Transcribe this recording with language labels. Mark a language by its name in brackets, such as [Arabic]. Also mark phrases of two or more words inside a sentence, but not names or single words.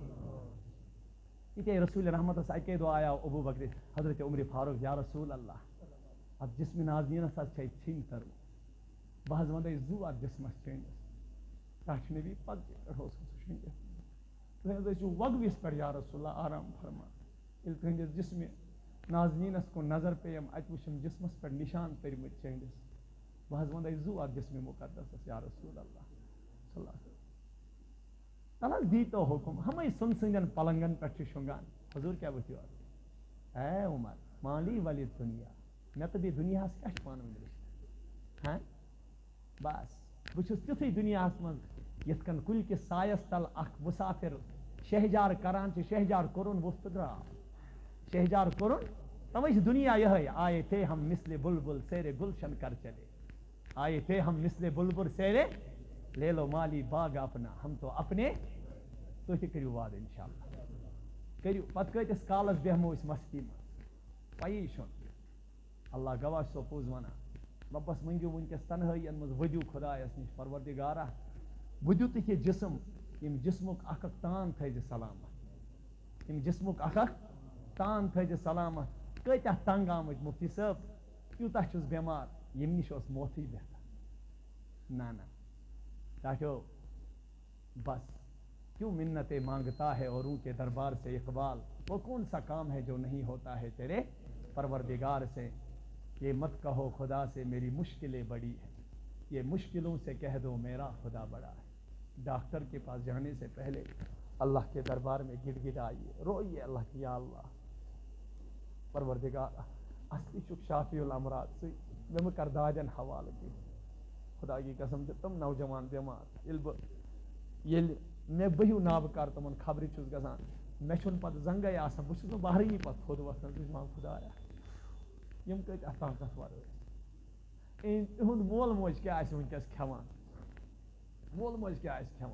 [Kashmiri] یِتھے رسول رحمتس اکے دۄہ آیاو ابوٗ بکر حضرت عمر فاروق [Arabic] یا رسول اللہ [Kashmiri] اتھ جسمِ نازنیٖنس حظ چھے ژھِنۍ تٔرمٕژ، بہٕ حظ ونَے زُو اتھ جسمس شیٚنٛڈِس. تۄہہِ چھُ نبی پتہٕ پٮ۪ٹھ اوسمُت سُہ شیٚنٛڈِتھ، تُہۍ حظ ٲسِو وگوِس پٮ۪ٹھ [Arabic] یا رسول اللہ [Kashmiri] آرام فرمان. ییٚلہِ تُہنٛدِس جسمِ نازنیٖنس کُن نظر پیٚیَم اَتہِ وٕچھُم جسمس پٮ۪ٹھ نشان تٔرمٕتۍ شیٚنٛڈِس، بہٕ حظ ونَے زُو اتھ جسمِ مقدسس [Arabic] یا رسول اللہ صلی اللہ علیہ وسلم. [Kashmiri] تل حظ دیٖتو حُکم، ہمے سُن سٕنٛدٮ۪ن پلنگن پٮ۪ٹھ چھِ شۄنٛگان. حضوٗر کیٛاہ ؤتھِو حظ اے عمر مالی ولی دُنیا، مےٚ تہٕ بیٚیہِ دُنیاہس کیٛاہ چھُ پانہٕ ؤنۍ رِشتہٕ؟ ہاں بس بہٕ چھُس تیُتھُے دُنیاہس منٛز یِتھ کٔنۍ کُلۍ کِس سایس تل اکھ مُسافِر شہجار کران چھِ، شہجار کوٚرُن ووٚتھ تہٕ درٛاو، شہجار کوٚرُن. تَوَے چھِ دُنیا یِہے [Urdu] آیے تھے ہم مثلِ بُلبُل سیرے گلشن کر چلے، آیے تھے ہم مثلِ بُلبُل سیرے لے لو مالی باغ اپنا ہم تو اپنے. [Kashmiri] تُہۍ تہِ کٔرِو وعدٕ [Arabic] انشاء اللہ، [Kashmiri] کٔرِو. پتہٕ کۭتِس کالس بیہمو أسۍ مستی منٛز پَیی چھُنہٕ. اللہ گواہ چھُسو پوٚز ونان. رۄبس منٛگِو وٕنکیٚس تنہٲیین منٛز ؤدِو خۄدایس نِش پروردِگارا بُدِو تہِ کہِ جسم یِم جسمُک اکھ اکھ تان تھٲیزِ سلامت، یِم جسمُک اکھ اکھ تان تھٲیزِ سلامت. کۭتیاہ تنگ آمٕتۍ مفتی صٲب، تیوٗتاہ چھُس بٮ۪مار ییٚمہِ نِش اوس موتھٕے بہتر. [Urdu] نہ نہ ڈاٹو بس کیوں منتیں مانگتا ہے اوروں کے دربار سے اقبال، وہ کون سا کام ہے جو نہیں ہوتا ہے تیرے پروردگار سے. یہ مت کہو خدا سے میری مشکلیں بڑی ہیں، یہ مشکلوں سے کہہ دو میرا خدا بڑا ہے. ڈاکٹر کے پاس جانے سے پہلے اللہ کے دربار میں گڑ گڑائیے، روئیے اللہ کی [Kashmiri] یا اللہ پروردگار اصلی چھُکھ شافی الامراض ژٕے مےٚ مہٕ کر دادٮ۪ن حوالہٕ کینٛہہ. خدا کی قسم چھِ تِم نوجوان بٮ۪مار ییٚلہِ مےٚ بٔہِو نابہٕ کار تِمن خبرِ چھُس گژھان مےٚ چھُنہٕ پتہٕ زنگے آسان، بہٕ چھُس نہٕ بہرٲنی پتہٕ تھوٚد وۄتھان. بہٕ چھُس دپان خدایا یِم کۭتیاہ طاقتور ٲسۍ. تِہُنٛد مول موج کیٛاہ آسہِ وٕنکیٚس کھٮ۪وان، مول موج کیٛاہ آسہِ کھٮ۪وان.